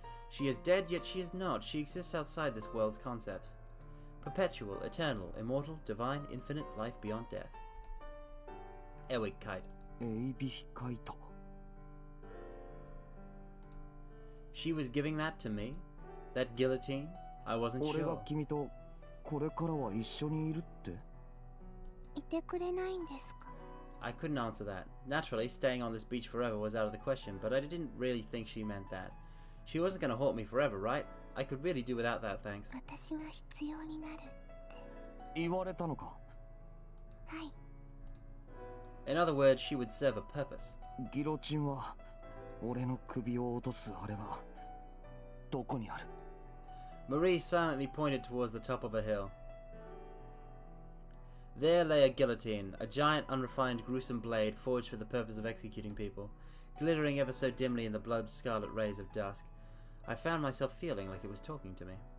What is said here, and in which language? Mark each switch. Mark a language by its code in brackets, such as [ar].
[en] She is dead, yet she is not. She exists outside this world's concepts. Perpetual, eternal, immortal, divine, infinite, life beyond death. Ewigkeit. [ja] エイビヒカイト。 [en] She was giving that to me? That guillotine? I wasn't [ja] 俺が [en] sure. [ja] 君とこれからは一緒にいるって。いてくれないんですか？ [en] I couldn't answer that. Naturally, staying on this beach forever was out of the question, but I didn't really think she meant that. She wasn't gonna haunt me forever, right? I could really do without that, thanks. [ja] 私が必要になるって。言われたのか。はい。 [en] In other words, she would serve a purpose. [ja] ギロチンは俺の首を落とすあれはどこにある？ [en] Marie silently pointed towards the top of a hill. There lay a guillotine, a giant, unrefined, gruesome blade forged for the purpose of executing people, glittering ever so dimly in the blood-scarlet rays of dusk. I found myself feeling like it was talking to me.